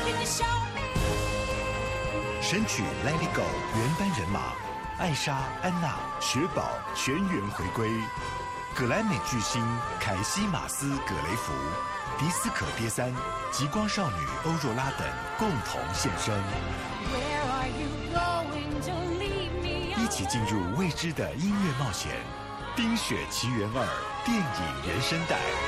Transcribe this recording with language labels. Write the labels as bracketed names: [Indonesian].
[Chinese] 神曲 Let It Go 原班人马，艾莎、安娜、雪宝全员回归，葛莱美巨星凯西·马斯·葛雷福、迪斯可爹三、极光少女欧若拉等共同现身。 [English] Where are you going to leave me? [Chinese] 一起进入未知的音乐冒险，《冰雪奇缘二》电影原声带。